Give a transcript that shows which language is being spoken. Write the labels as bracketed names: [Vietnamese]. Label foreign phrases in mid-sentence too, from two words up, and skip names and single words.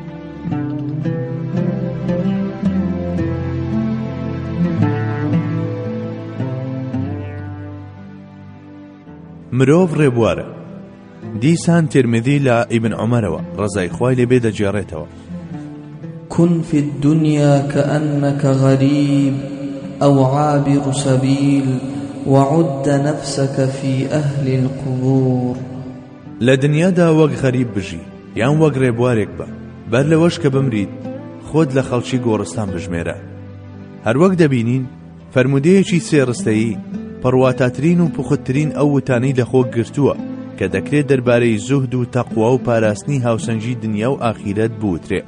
[Central Kurdish] مرۆڤ ڕێبوارە. دیسان ترمذی لە ئیبن عومەرەوە ڕەزای خوای لێبێ دەجێڕێتەوە: [Arabic] كن في الدنيا كأنك غريب أو عابر سبيل وعد نفسك في أهل القبور. [Central Kurdish] لە دنیادا وەک غەریب بژی یان وەک ڕێبوارێک بە، بەر لەوەش کە بمریت خۆت لە خەڵکی گۆڕستان بژمێرە. هەروەک دەبینین فەرمودەیەکی سێڕستەیی پڕواتاترین و پوختترین ئەو وتانەی لە خۆ گرتووە کە دەکرێت دەربارەی زوهد و تەقوا و پاراستنی هاوسەنگی دنیا و ئاخیرەت بوترێ.